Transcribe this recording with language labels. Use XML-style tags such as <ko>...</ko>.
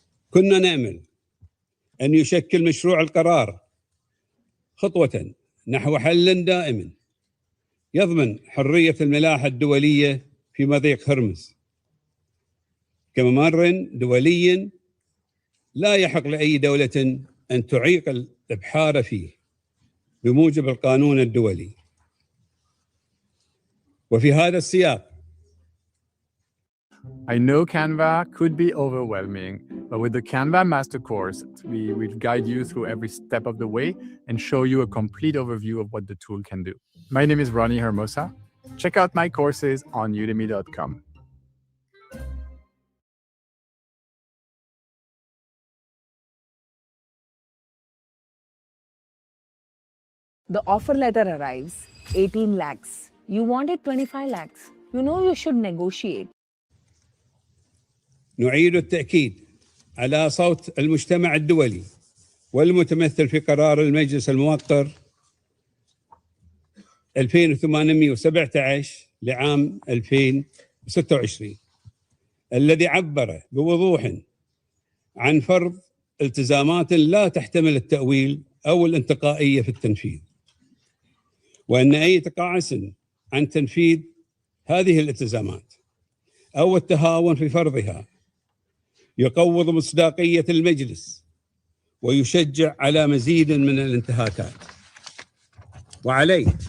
<ar>كنا نأمل أن يشكل مشروع القرار خطوة نحو حل دائم يضمن حرية الملاحة الدولية في مضيق هرمز كممر دولي لا يحق لأي دولة أن تعيق الإبحار فيه بموجب القانون الدولي. وفي هذا السياق</ar> <en>I know Canva could be overwhelming, but with the Canva Master Course, we will guide you through every step of the way and show you a complete overview of what the tool can do. My name is Ronnie Hermosa. Check out my courses on udemy.com. The offer letter arrives, 18 lakhs. You wanted 25 lakhs. You know you should negotiate.</en> <ar>نعيد التأكيد على صوت المجتمع الدولي والمتمثل في قرار المجلس الموقر 2817 لعام 2026 الذي عبر بوضوح عن فرض التزامات لا تحتمل التأويل أو الانتقائية في التنفيذ، وأن أي تقاعس عن تنفيذ هذه الالتزامات أو التهاون في فرضها يقوض مصداقية المجلس ويشجع على مزيد من الانتهاكات. وعليه</ar>